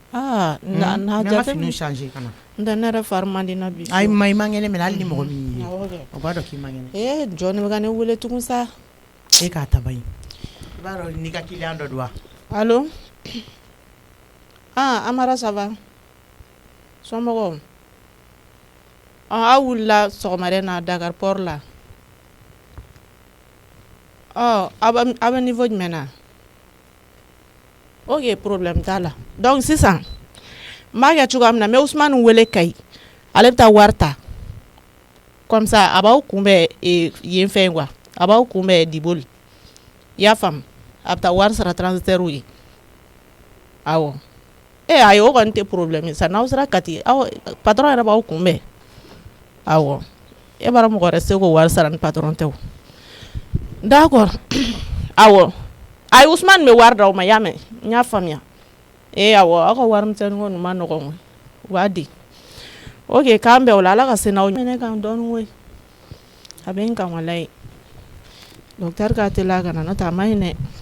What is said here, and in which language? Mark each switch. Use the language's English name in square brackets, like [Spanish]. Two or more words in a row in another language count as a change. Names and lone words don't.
[Bambara] n'a jate finiw changer ka na n tɛ ne yɛrɛ fari man di na bi ayi i man kɛnɛ minɛ hali ni mɔgɔ min y'i ye o b'a dɔn k'i man kɛnɛ jɔn ne bɛ ka ne wele tugun sa e k'a taba in i b'a dɔn n'i ka client dɔ don wa [French] allo Amara ça va [Bambara] somɔgɔw aw wulila sɔgɔmada in na Dakar port la aw bɛ niveau jumɛn na ok problème t'a la donc sisan n b'a kɛ cogoya min na n bɛ Usumani wele Kayi ale bɛ taa wari ta [French] comme ça [Bambara] a b'aw kunbɛn yen fɛn quoi a b'aw kunbɛn Diboli i y'a faamu a bɛ taa wari sara transitaire ye awɔ ayi o kɔni tɛ problème ye sa n'aw sera Kati patron yɛrɛ b'aw kunbɛn awɔ e bara mɔgɔ wɛrɛ se k'o wari sara ni patron tɛ o d'accord awɔ ayi Usman bɛ wari d'aw ma y'a mɛn n y'a faamuya awɔ aw ka warimisɛnnin ko nin ma nɔgɔn koyi u b'a di ok k'an bɛn o la Ala ka se n'aw ɲɛ ne kan dɔɔnin koyi a bɛ n kan walayi docteur k'a teliya ka na n'o tɛ a ma ɲi dɛ